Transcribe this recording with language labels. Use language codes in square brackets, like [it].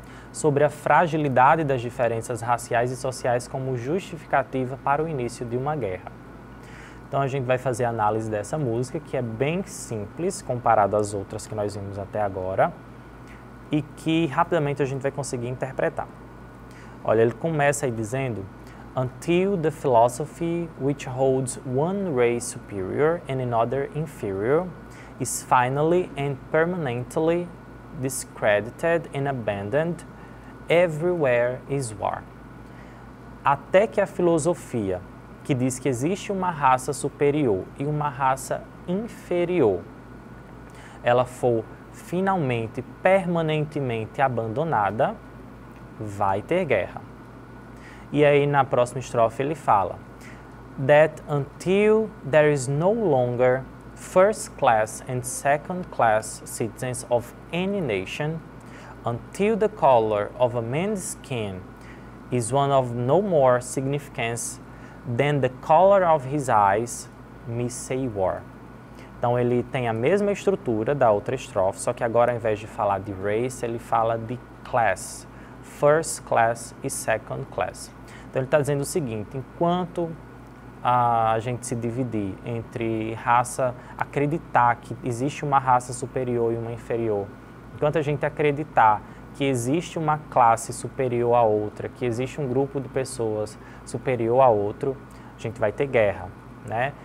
[pt] Sobre a fragilidade das diferenças raciais e sociais como justificativa para o início de uma guerra. Então a gente vai fazer a análise dessa música, que é bem simples comparado às outras que nós vimos até agora e que rapidamente a gente vai conseguir interpretar. Olha, ele começa aí dizendo, [en] until the philosophy which holds one race superior and another inferior is finally and permanently discredited and abandoned, everywhere is war. [pt] Até que a filosofia, que diz que existe uma raça superior e uma raça inferior, ela for finalmente, permanentemente abandonada, vai ter guerra. E aí na próxima estrofe ele fala: [en] that until there is no longer first class and second class citizens of any nation, until the color of a man's skin is one of no more significance than the color of his eyes, me say war. [pt] Então ele tem a mesma estrutura da outra estrofe, só que agora ao invés de falar de race, ele fala de class, first class e second class. Então ele está dizendo o seguinte: enquanto a gente se dividir entre raça, acreditar que existe uma raça superior e uma inferior, enquanto a gente acreditar que existe uma classe superior a outra, que existe um grupo de pessoas superior a outro, a gente vai ter guerra, né?